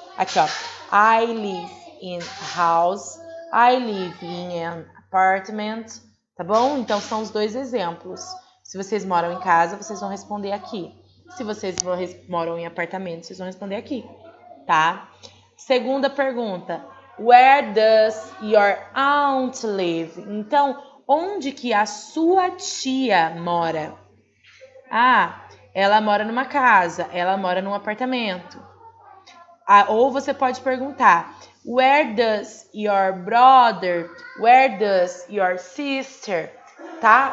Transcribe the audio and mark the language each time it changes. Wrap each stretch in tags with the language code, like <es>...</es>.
<pt>Aqui, ó.</pt> <en>I live in a house. I live in an apartment.</en> <pt>Tá bom? Então, são os dois exemplos. Se vocês moram em casa, vocês vão responder aqui. Se vocês moram em apartamento, vocês vão responder aqui, tá? Segunda pergunta.</pt> <en>Where does your aunt live?</en> <pt>Então, onde que a sua tia mora? Ah, ela mora numa casa, ela mora num apartamento. Ou você pode perguntar,</pt> <en>where does your brother, where does your sister,</en> <pt>tá?</pt>